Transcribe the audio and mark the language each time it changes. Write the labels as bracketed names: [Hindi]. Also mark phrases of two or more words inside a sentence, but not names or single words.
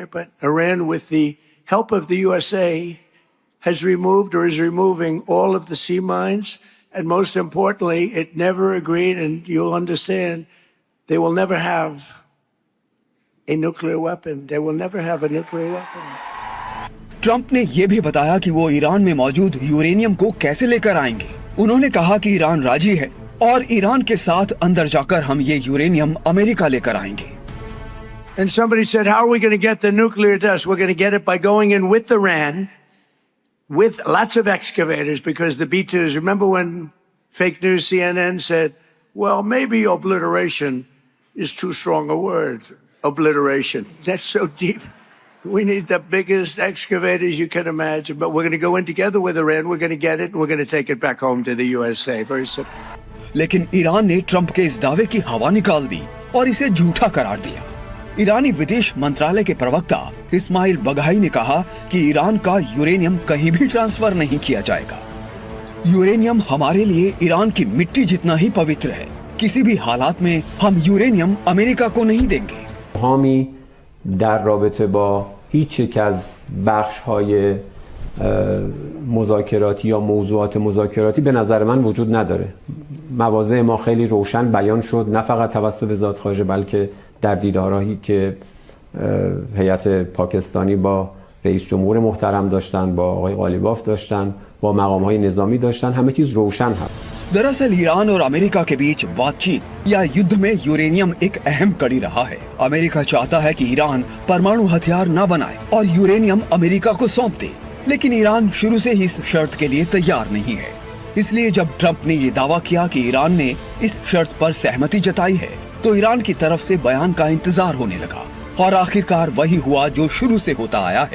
[English] But Iran, with the help of the USA, has removed or is removing all of the sea mines, and most importantly, it never agreed, and you'll understand, they will never have a nuclear weapon. They will never have a nuclear weapon. [Hindi] ट्रंप ने यह भी बताया कि वो ईरान में मौजूद यूरेनियम को कैसे लेकर आएंगे। उन्होंने कहा कि ईरान राजी है और ईरान के साथ अंदर जाकर हम ये यूरेनियम अमेरिका लेकर आएंगे। [English] And somebody said, how are we going to get the nuclear dust? We're going to get it by going in with Iran, with lots of excavators, because the B-2s, remember when fake news CNN said, well, maybe obliteration is too strong a word. Obliteration. That's so deep. We need the biggest excavators you can imagine, but we're going to go in together with Iran. We're going to get it, and we're going to take it back home to the USA. Very simple. [Hindi] लेकिन ईरान ने ट्रंप के इस दावे की हवा निकाल दी और इसे झूठा करार दिया। ईरानी विदेश मंत्रालय के प्रवक्ता इस्माइल बघाई ने कहा कि ईरान का यूरेनियम कहीं भी ट्रांसफर नहीं किया जाएगा। यूरेनियम हमारे लिए ईरान की मिट्टी जितना ही पवित्र है। किसी भी हालात में हम यूरेनियम अमेरिका को नहीं देंगे। [Persian] هامی در رابطه با هیچ یک از بخش‌های مذاکراتی یا موضوعات مذاکراتی به نظر من وجود نداره. مواضع ما خیلی روشن بیان شد، نه فقط توسط وزارت خارجه بلکه در دیدارهایی که هیئت پاکستانی با رئیس جمهور محترم داشتن، با آقای قالیباف داشتن، با مقام‌های نظامی داشتن، همه چیز روشن هست. [Hindi] दरअसल ईरान और अमेरिका के बीच बातचीत या युद्ध में यूरेनियम एक अहम कड़ी रहा है। अमेरिका चाहता है कि ईरान परमाणु हथियार न बनाए और यूरेनियम अमेरिका को सौंप दे, लेकिन ईरान शुरू से ही इस शर्त के लिए तैयार नहीं है। इसलिए जब ट्रंप ने ये दावा किया कि ईरान ने इस शर्त पर सहमति जताई है, तो ईरान की तरफ से बयान का इंतजार होने लगा और आखिरकार वही हुआ जो शुरू से होता आया है।